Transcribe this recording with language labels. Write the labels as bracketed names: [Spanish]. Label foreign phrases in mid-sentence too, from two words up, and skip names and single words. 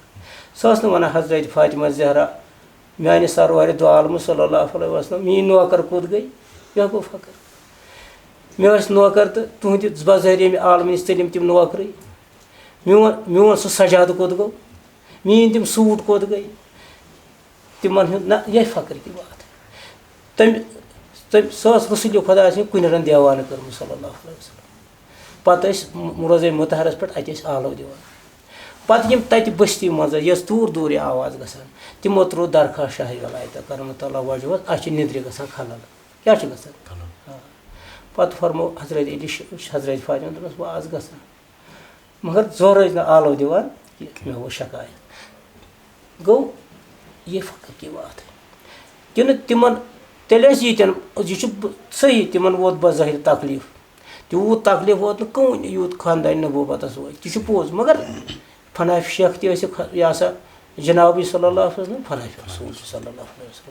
[Kashmiri] سۄ ٲس نہٕ وَنان حضرت فاطمہ زہرا میانہِ سرورِ دو عالمہٕ [Arabic] صلی اللہ علیہ وسلم [Kashmiri] میٛٲنۍ نوکر کوٚت گٔے یِہوے گوٚو فخر. مےٚ ٲسۍ نوکر تہٕ تُہنٛدِ بظٲہر ییٚمہِ عالمہٕ نِش ژٔلِم تِم نوکرٕے میون سُہ سجادٕ کوٚت گوٚو میٛٲنۍ تِم سوٗٹ کوٚت گٔے تِمن ہُنٛد نہ یِہے [Urdu] فخر کی بات. [Kashmiri] سۄ ٲس رسوٗلِ خۄدا سٕنٛدِ کُنہِ رَنٛگہٕ دیوانہٕ کٔرمٕژ [Arabic] صلی اللہ علیہ وسلم. [Kashmiri] پَتہٕ ٲسۍ روزے مُطہرَس پٮ۪ٹھ اَتہِ ٲسۍ آلو دِوان. پَتہٕ یِم تَتہِ بٔستی منٛز ٲسۍ یہِ ٲس دوٗر دوٗر یہِ آواز گژھان تِمو ترٛوو درخاست شاہِ وَلایتہ کرمۃ اللہ وجہَس اَسہِ چھِ نِدرِ گژھان خلل کیٛاہ چھُ گژھان. پَتہٕ فرمو حضرت علی حضرت فاطمہ دوٚپنَس بہٕ آس گژھان مگر زورٕ ٲسۍ نہٕ آلو دِوان کینٛہہ مےٚ ووٚن شکایت. گوٚو یہِ [Urdu] فخر کی بات [Kashmiri] کِنہٕ تِمن تیٚلہِ ٲسۍ ییٚتٮ۪ن یہِ چھُ صحیح تِمن ووت بظٲہر تکلیٖف تیوٗت تکلیٖف ووت نہٕ کٕہٕنۍ یوٗت خاندانہِ نبوٗوَتَس ووت تہِ چھُ پوٚز مگر فناف شیخ تہِ ٲسِکھ یہِ ہسا جنابی [Arabic] صلی اللہ علیہ وسلم [Kashmiri] فناف رسوٗل [Arabic] صلی اللہ علیہ وسلم.